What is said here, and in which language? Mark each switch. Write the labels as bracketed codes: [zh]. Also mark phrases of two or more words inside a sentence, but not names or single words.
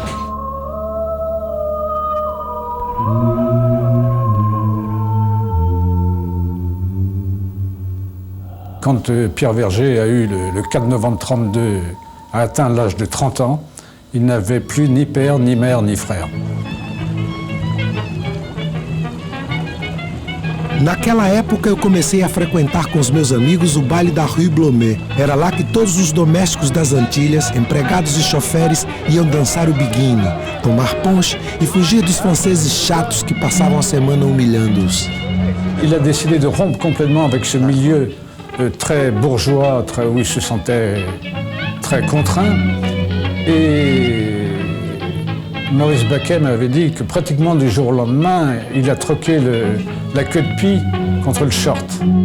[fr] Quand Pierre Verger a eu le 4 novembre 1932, a atteint l'âge de 30 ans, il n'avait plus ni père, ni mère, ni frère. [pt] Naquela época eu comecei a frequentar com os meus amigos o baile da Rue Blomet. Era lá que todos os domésticos das Antilhas, empregados e choferes, iam dançar o biguine, tomar punch e fugir dos franceses chatos que passavam a semana humilhando-os. [fr] Il a décidé de rompre complètement avec ce milieu très bourgeois, où il se sentait très contraint. Et Maurice Baquet m'avait dit que pratiquement du jour au lendemain, il a troqué la queue de pie contre le short.